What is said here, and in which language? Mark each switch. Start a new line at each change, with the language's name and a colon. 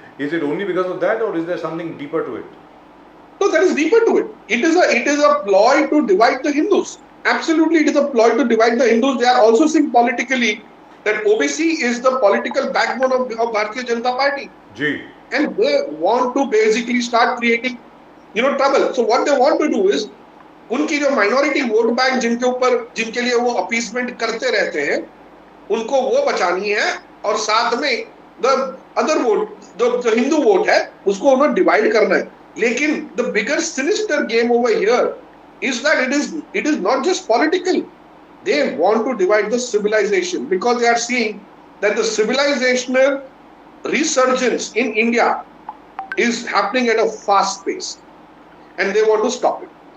English: Is it only because of that, और is there something deeper to it? No, there is deeper to it. It is a ploy to divide the Hindus. Absolutely, it is a ploy to divide the Hindus. They are also seeing politically that OBC is the political backbone of Bharatiya Janata Party.
Hindi: Ji.
English: And they want to basically start creating, trouble. So what they want to do is,
Hindi: उनकी जो minority vote bank जिनके लिए वो appeasement करते रहते हैं, उनको वो बचानी है, और साथ में
English: the other vote,
Hindi: जो हिंदू वोट है, उसको उन्हें डिवाइड करना है.
English: लेकिन the bigger sinister game over here is that it is not just political. They want to divide the civilization, because they are seeing that the civilizational resurgence in India is happening at a fast pace, and they want to stop it.